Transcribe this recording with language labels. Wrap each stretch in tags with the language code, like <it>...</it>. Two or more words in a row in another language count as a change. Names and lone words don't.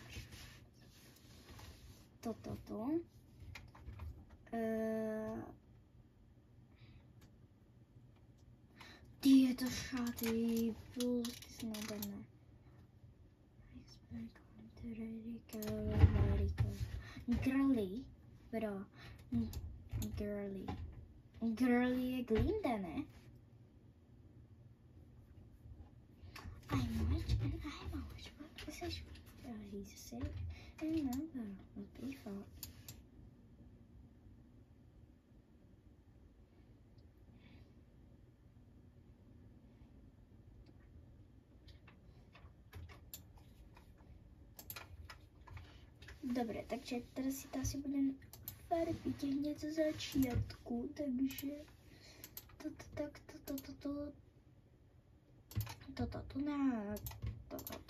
<sk>Toto tu. Tieto šaty. Sú nádherné. Girly. Bro. Girly je Glinda, ne?</sk> <en>I'm rich and I'm a witch. What is this? He's safe and never will be fought.</en> <sk>Dobre, takže teraz si to asi budem farbiť hneď zo začiatku, takže toto takto, toto tu na toto tu.</sk>